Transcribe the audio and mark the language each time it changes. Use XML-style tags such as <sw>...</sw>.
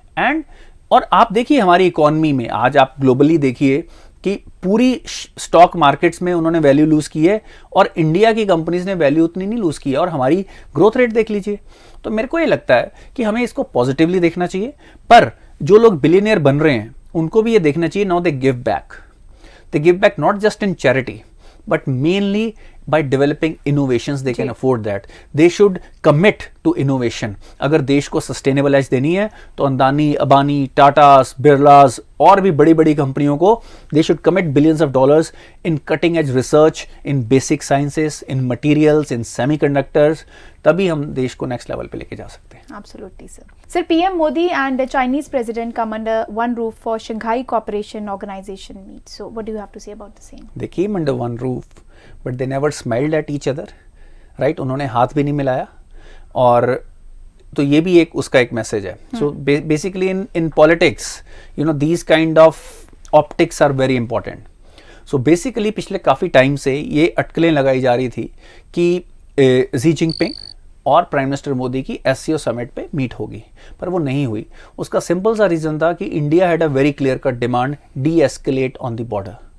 <hi>And और आप देखिए हमारी इकोनॉमी में आज आप ग्लोबली देखिए कि पूरी स्टॉक मार्केट्स में उन्होंने वैल्यू लूज की है और इंडिया की कंपनीज ने वैल्यू उतनी नहीं लूज की है, और हमारी ग्रोथ रेट देख लीजिए। तो मेरे को ये लगता है कि हमें इसको पॉजिटिवली देखना चाहिए, पर जो लोग बिलियनियर बन रहे हैं उनको भी ये देखना चाहिए</hi> <en>Now they give back. They give back not just in charity, but mainly by developing innovations. They can afford that. They should commit to innovation.</en> <hi>अगर देश को sustainable edge देनी है तो अंदानी, अबानी, टाटास, बिरलास और भी बड़ी बड़ी कंपनियों को</hi> <en>they should commit billions of dollars in cutting edge research, in basic sciences, in materials, in semiconductors.</en> <hi>तभी हम देश को नेक्स्ट लेवल पे लेके जा सकते हैं।</hi> <en>Absolutely, sir. Sir, PM Modi and the Chinese president come under one roof for Shanghai Cooperation Organization meet. So, what do you have to say about the same? They came under one roof, but they never smiled at each other, right?</en> <hi>उन्होंने हाथ भी नहीं मिलाया, और तो ये भी एक उसका एक मैसेज है।</hi> <en>So basically in politics, you know, these kind of optics are very important. So basically</en> <hi>पिछले काफी टाइम से ये अटकलें लगाई जा रही थी कि जी जिनपिंग और प्राइम मिनिस्टर मोदी की SCO समिट पे मीट होगी, पर वो नहीं हुई। उसका सिंपल सा रीजन था कि</hi> <en>India had a very clear cut demand, deescalate on the border.</en>